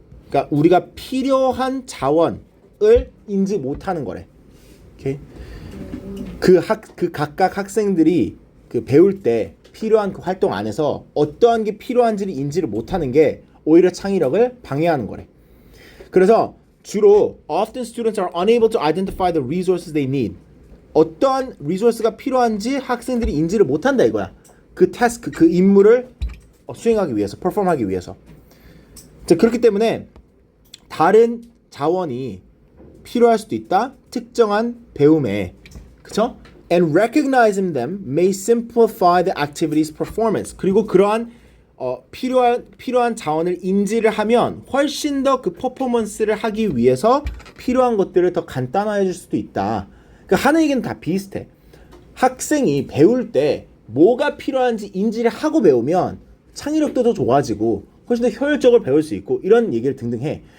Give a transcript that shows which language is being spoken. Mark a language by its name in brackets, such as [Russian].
[Korean] 그러니까 우리가 필요한 자원을 인지 못하는 거래. 오케이? 그 각각 학생들이 그 배울 때 필요한 그 활동 안에서 어떠한 게 필요한지를 인지를 못하는 게 오히려 창의력을 방해하는 거래. 그래서 주로 [English] often students are unable to identify the resources they need. [Korean] 어떠한 리소스가 필요한지 학생들이 인지를 못한다 이거야. 그 태스크, 그 임무를 수행하기 위해서, 퍼폼하기 위해서. 자, 그렇기 때문에 다른 자원이 필요할 수도 있다. 특정한 배움에, 그쵸? [English] And recognizing them may simplify the activity's performance. [Korean] 그리고 그러한 필요한 자원을 인지를 하면 훨씬 더 그 퍼포먼스를 하기 위해서 필요한 것들을 더 간단화해 줄 수도 있다. 그러니까 하는 얘기는 다 비슷해. 학생이 배울 때 뭐가 필요한지 인지를 하고 배우면 창의력도 더 좋아지고 훨씬 더 효율적으로 배울 수 있고 이런 얘기를 등등 해.